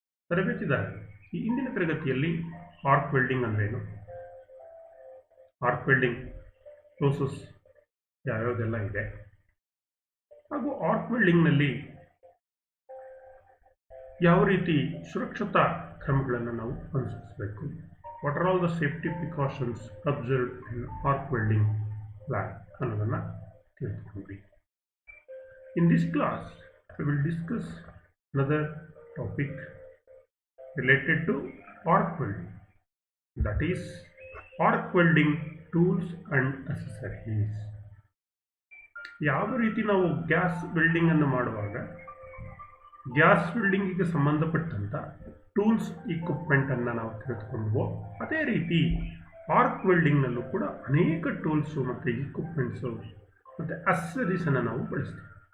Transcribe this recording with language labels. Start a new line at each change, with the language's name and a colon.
Kannada: ತರಬೇತಿದಾರರೇ, ಈ ಇಂದಿನ ತರಗತಿಯಲ್ಲಿ ಆರ್ಕ್ ವೆಲ್ಡಿಂಗ್ ಅಂದ್ರೇನು, ಆರ್ಕ್ ವೆಲ್ಡಿಂಗ್ ಪ್ರೋಸೆಸ್ ಯಾವ್ಯಾವುದೆಲ್ಲ ಇದೆ, ಹಾಗೂ ಆರ್ಕ್ ವೆಲ್ಡಿಂಗ್ನಲ್ಲಿ ಯಾವ ರೀತಿ ಸುರಕ್ಷತಾ ಕ್ರಮಗಳನ್ನು ನಾವು ಅನುಸರಿಸಬೇಕು,
English: what are all the safety precautions observed in arc welding plan
Kannada: ಅನ್ನೋದನ್ನು ತಿಳಿದುಕೊಂಡ್ವಿ.
English: In this class I will discuss another topic related to arc welding, that is arc welding tools and accessories.
Kannada: ಯಾವ ರೀತಿ ನಾವು ಗ್ಯಾಸ್ ವೆಲ್ಡಿಂಗ್ ಅನ್ನು ಮಾಡುವಾಗ gas ವೆಲ್ಡಿಂಗಿಗೆ ಸಂಬಂಧಪಟ್ಟಂಥ tools equipment ಅನ್ನು ನಾವು ತಿಳಿದುಕೊಂಡ್ವೋ, ಅದೇ ರೀತಿ ಆರ್ಕ್ ವೆಲ್ಡಿಂಗ್ನಲ್ಲೂ ಕೂಡ ಅನೇಕ ಟೂಲ್ಸು ಮತ್ತು ಇಕ್ವಿಪ್ಮೆಂಟ್ಸು ಮತ್ತು ಅಕ್ಸೆಸರೀಸನ್ನು ನಾವು ಬಳಸ್ತೀವಿ.